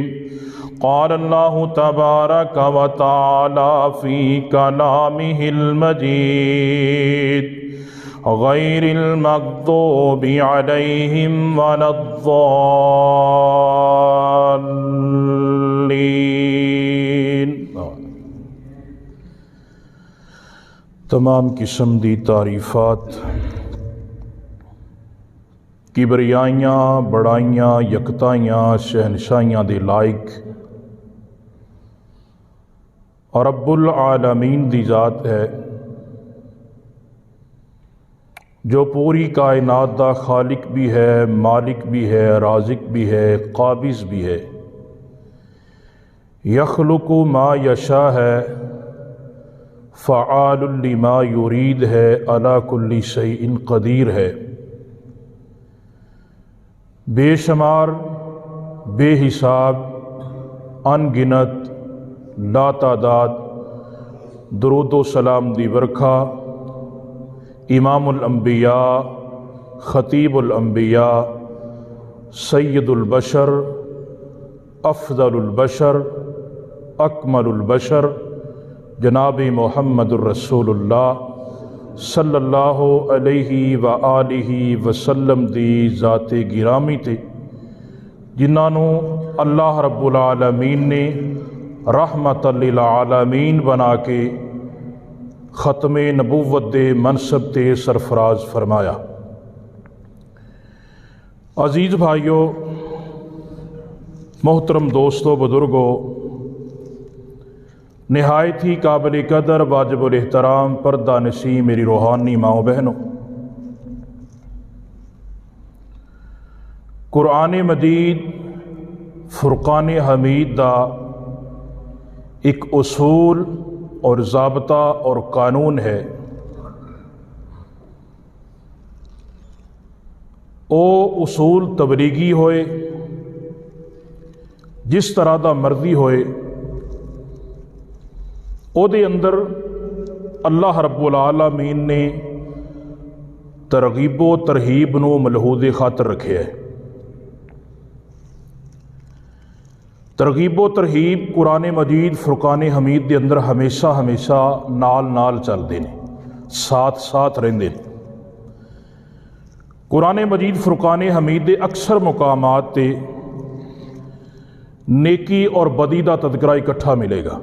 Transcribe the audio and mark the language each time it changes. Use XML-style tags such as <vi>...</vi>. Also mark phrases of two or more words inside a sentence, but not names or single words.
<ar>قال الله تبارك وتعالى في كلامه المجيد غير المغضوب عليهم ولا الضالين.</ar> <pa>تمام قسم دی تعریفات کبریائیاں بڑائیاں یکتائیاں شہنشاہیاں دے لائق اور رب العالمین دی ذات ہے جو پوری کائنات دا خالق بھی ہے، مالک بھی ہے، رازق بھی ہے، قابض بھی ہے.</pa> <ar>يخلق ما يشاء है, فعال لما يريد है, على كل شيء قدير है।</ar> <pa>بے شمار بے حساب ان گنت لاتعداد درود و سلام دی برکھا</pa> <ar>إمام الأنبياء خطيب الأنبياء سيد البشر أفضل البشر أكمل البشر جناب محمد رسول الله صلى الله عليه وآله وسلم</ar> <pa>دی ذاتِ گرامی تے جنہاں نوں اللہ رب العالمین نے</pa> <ar>رحمة للعالمين</ar> <pa>بنا کے ختمِ نبوت دے منصب تے سرفراز فرمایا. عزیز بھائیو، محترم دوستو، بزرگو، نہایت ہی قابلِ قدر واجب الاحترام پردہ نشیں میری روحانی ماؤ بہنو، قرآن مجید فرقان حمید دا ایک اصول اور ضابطہ اور قانون ہے. او اصول تبلیغی ہوئے، جس طرح دا مرضی ہوئے، اودے اندر اللہ رب العالمین نے ترغیب و ترہیب نوں ملحوظِ خاطر رکھے ہے. ترغیب و ترہیب قرآن مجید فرقان حمید کے اندر ہمیشہ ہمیشہ نال نال چلتے ہیں، ساتھ ساتھ رہندے ہیں. قرآن مجید فرقان حمید کے اکثر مقامات تے نیکی اور بدی کا تذکرہ اکٹھا ملے گا.</pa>